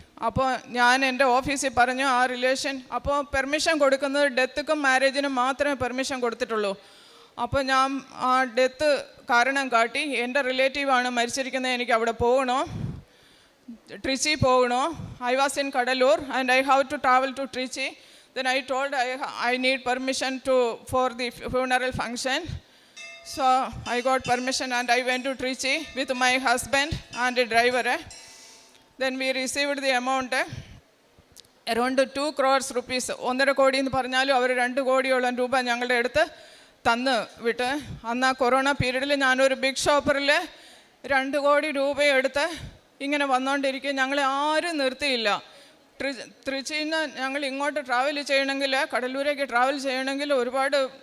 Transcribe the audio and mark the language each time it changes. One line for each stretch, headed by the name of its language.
Malayalam: അപ്പോൾ ഞാൻ എൻ്റെ ഓഫീസിൽ പറഞ്ഞു, ആ റിലേഷൻ അപ്പോൾ പെർമിഷൻ കൊടുക്കുന്നത് ഡെത്തുക്കും മാരേജിനും മാത്രമേ പെർമിഷൻ കൊടുത്തിട്ടുള്ളൂ. അപ്പോൾ ഞാൻ ആ ഡെത്ത് കാരണം കാട്ടി, എൻ്റെ റിലേറ്റീവാണ് മരിച്ചിരിക്കുന്നത്, എനിക്ക് അവിടെ പോകണോ, ട്രിച്ചി പോകണോ.
English: I was in Cuddalore and I have to travel to Trichy. Then I told I need permission for the funeral function. So I got permission and I went to Trichy with my husband and a driver. Then we received the amount around 2 crores rupees.
Malayalam: 1.5 കോടി എന്ന് പറഞ്ഞാലും അവർ 2 കോടിയോളം രൂപ ഞങ്ങളുടെ അടുത്ത് തന്ന് വിട്ട്. അന്ന് ആ കൊറോണ പീരീഡിൽ ഞാനൊരു ബിഗ് ഷോപ്പറിൽ 2 കോടി രൂപയെടുത്ത് ഇങ്ങനെ വന്നുകൊണ്ടിരിക്കുക. ഞങ്ങളെ ആരും നിർത്തിയില്ല. ട്രിച്ചിയിൽ നിന്ന് ഞങ്ങൾ ഇങ്ങോട്ട് ട്രാവൽ ചെയ്യണമെങ്കിൽ, കടലൂരേക്ക് ട്രാവൽ ചെയ്യണമെങ്കിൽ ഒരുപാട്